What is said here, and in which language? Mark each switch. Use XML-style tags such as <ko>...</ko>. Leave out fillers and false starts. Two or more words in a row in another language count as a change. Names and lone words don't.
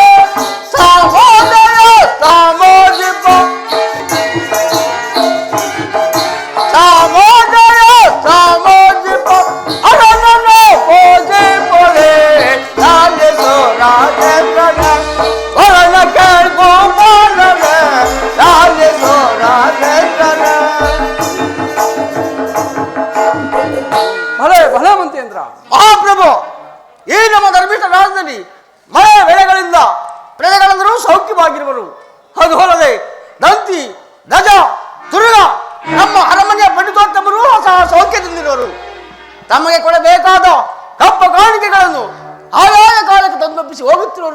<kn>ಸಾಮೋದಯ ಸಾಮೋದಿಪ ಸಾಮೋದಯ ಸಾಮೋದಿಪ ಅರನನು ಪೂಜೆ ಪೊರೆ ಲಾಲಿಸೋ ರಾಜೇಂದ್ರನ ವರನ ಕೇಳ್ಬೋಲನ ಲಾಲಿಸೋ ರಾಜೇಂದ್ರನ. ಭಲೆ ಭಲೆ ಮಂತೇಂದ್ರ. ಮಹಾಪ್ರಭು ಈ ನಮ್ಮ ಧರ್ಮಿಷ್ಠ ರಾಜ್ಯದಲ್ಲಿ ಮಳೆ ಬೆಳೆಗಳಿಂದ ಪ್ರಜೆಗಳೆಲ್ಲರೂ ಸೌಖ್ಯವಾಗಿರುವರು. ಅದು ಅಲ್ಲದೆ ದಂತಿ ಗಜ ತುರುಗ ನಮ್ಮ ಅರಮನೆಯ ಪಂಡಿತೋತ್ತಮರು ಸಹ ಸೌಖ್ಯದಿಂದಿರುವರು. ತಮಗೆ ಕೊಡಬೇಕಾದ ಕಪ್ಪ ಕಾಣಿಕೆಗಳನ್ನು ಆಯಾಯ ಕಾಲಕ್ಕೆ ತಂದೊಪ್ಪಿಸಿ ಹೋಗುತ್ತಿರುವರು.</kn>